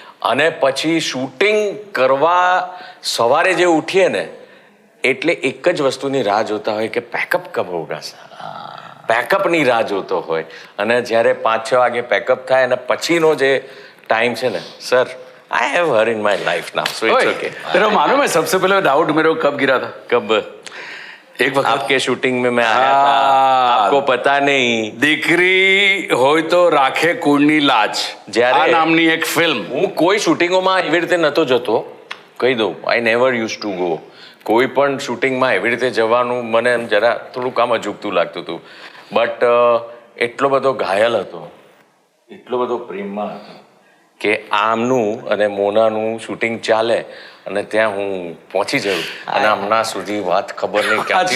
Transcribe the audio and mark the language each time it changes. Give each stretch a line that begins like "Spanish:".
Gujarati: અને પછી શૂટિંગ કરવા સવારે જે ઉઠીએ ને એટલે એક જ વસ્તુની રાહ જોતા હોય કે પેકઅપ
Hindi: કબ હોગા સર.
Gujarati: પેકઅપની રાહ જોતો હોય. અને જ્યારે 5-6 વાગે પેકઅપ થાય અને પછીનો જે ટાઈમ છે ને, sir
English: I have her in my life now so it's okay.
Hindi: तेरा मालूम है सबसे पहले डाउट मेरे को कब गिरा था? कब? एक वक्त आपके शूटिंग में मैं आया था, आपको पता नहीं.
Gujarati: દીકરી હોય તો રાખે કુળની લાજ, જ્યારે- આ નામની એક ફિલ્મ. હું કોઈ શૂટિંગોમાં એવી રીતે નહોતો જતો, કહી દઉં.
English: I never use to go.
Gujarati: કોઈ પણ શૂટિંગમાં એવી રીતે જવાનું મને એમ જરા થોડુંક આમ અજુગતું લાગતું હતું. બટ એટલો બધો ઘાયલ હતો, એટલો બધો પ્રેમમાં હતો કે આમનું અને મોનાનું શૂટિંગ ચાલે અને ત્યાં હું પહોંચી જાઉં અને હમણાં સુધી વાત ખબર નહીં ક્યાંથી